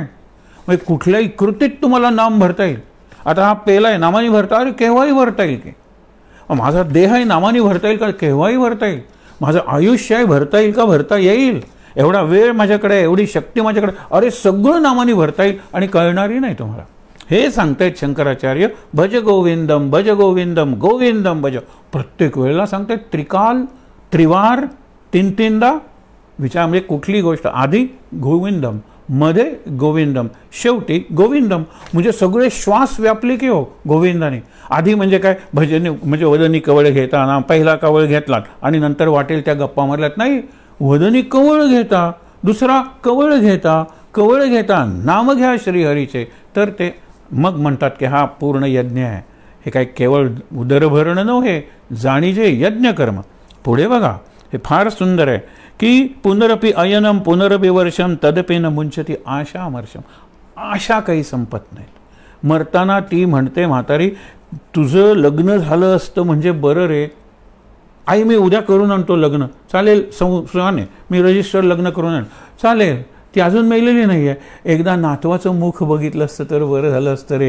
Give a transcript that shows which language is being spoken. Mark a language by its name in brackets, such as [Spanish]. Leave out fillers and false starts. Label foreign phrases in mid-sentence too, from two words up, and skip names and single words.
[Marathi] म्हणजे कुठल्याही कृतीत तुम्हाला नाम भरता येईल. आता हा पेला आहे, नामाने भरता, अरे केव्हाही भरता येईल की. माझा देह आहे, नामाने भरता येईल का? केव्हाही भरता येईल. माझं आयुष्य आहे, भरता येईल का? भरता येईल. एवढा वेळ माझ्याकडे, एवढी शक्ती माझ्याकडे, अरे सगळं नामाने भरता येईल आणि कळणारही नाही तुम्हाला. हे सांगतायत शंकराचार्य, [Sanskrit] भज गोविंदम भज गोविंदम गोविंदम भज. [Marathi] प्रत्येक वेळेला सांगतायत त्रिकाल, त्रिवार, तीन तीनदा विचार. म्हणजे कुठली गोष्ट आधी गोविंदम, मध्ये गोविंदम, शेवटी गोविंदम. म्हणजे सगळे श्वास व्यापले की हो गोविंदाने. आधी म्हणजे काय, भजनी म्हणजे वदनी कवळ घेता ना, पहिला कवळ घेतला आणि नंतर वाटेल त्या गप्पा मारल्यात. नाही, वदनी कवळ घेता, दुसरा कवळ घेता, कवळ घेता नाम घ्या श्रीहरीचे, तर ते मग म्हणतात की हा पूर्ण यज्ञ आहे. हे काय केवळ उदरभरण नव्हे, जाणीजे यज्ञ कर्म. पुढे बघा, हे फार सुंदर आहे की [Sanskrit] पुनरपि अयनम पुनरपि वर्षम तदपि न मुंचती आशा अमर्षम. [Marathi] आशा काही संपत नाहीत. मरताना ती म्हणते म्हातारी, तुझं लग्न झालं असतं म्हणजे बरं रे. आई मी उद्या करून आणतो लग्न. चालेल सुहाने, मी रजिस्टर लग्न करून आण. चालेल. ती अजून मेलेली नाही आहे. एकदा नातवाचं मुख बघितलं असतं तर बरं झालं असतं रे.